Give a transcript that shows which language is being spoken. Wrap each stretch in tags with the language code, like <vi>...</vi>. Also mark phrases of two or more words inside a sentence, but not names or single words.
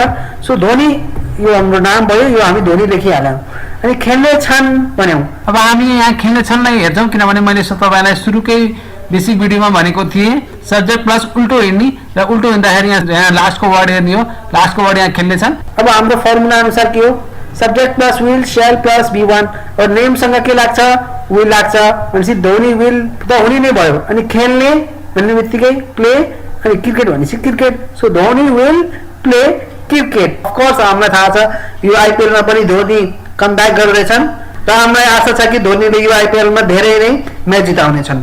<ne>सो धोनी यो हाम्रो नाम भयो, यो हामी धोनी लेखिहाल्यौँ। अनि खेल्ने छन् भन्यौँ। अब हामी यहाँ खेल्ने छन्लाई हेर्छौँ, किनभने मैले तपाईँलाई सुरुकै बेसिक भिडियोमा भनेको थिएँ</ne> <en>subject plus</en> <ne>उल्टो हिँड्ने, र उल्टो हिँड्दाखेरि यहाँ लास्टको वर्ड हेर्ने हो। लास्टको वर्ड यहाँ खेल्ने छन्। अब हाम्रो फर्मुला अनुसार के हो</ne> <en>subject plus will shall plus V1</en> <ne>और नेमसँग के लाग्छ विल लाग्छ भनेपछि धोनी विल त हुने नै भयो। अनि खेल्ने भन्ने बित्तिकै प्ले, अनि क्रिकेट भनेपछि क्रिकेट।</ne> <en>so Dhoni will play cricket.</en> <ne>अफकोर्स हामीलाई थाहा छ यो आइपिएलमा पनि धोनी कमब्याक गरिरहेछन् र हामीलाई आशा छ कि धोनीले यो आइपिएलमा धेरै नै म्याच जिताउने छन्।</ne>